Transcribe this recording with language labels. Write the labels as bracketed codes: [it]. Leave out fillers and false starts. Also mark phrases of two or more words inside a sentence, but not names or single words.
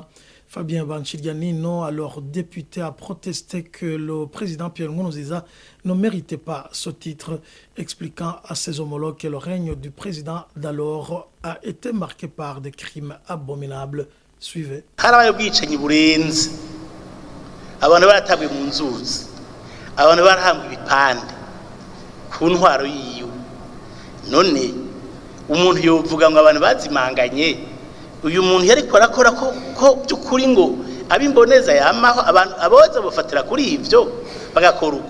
[fr] Fabien Banchidjanino, alors député, a protesté que le président Pierre Nkurunziza ne méritait pas ce titre, expliquant à ses homologues que le règne du président d'alors a été marqué par des crimes abominables. Suivez. [rn] Abantu baratabwe mu nzuzi, abantu barahambwa ibipande ku ntwaro yiwe. None umuntu yovuga ngo abantu bazimanganye, uyu muntu yariko arakora ko byukuri ngo abimboneza yamaho abantu aboza bafatira kuri ivyo bagakora uko.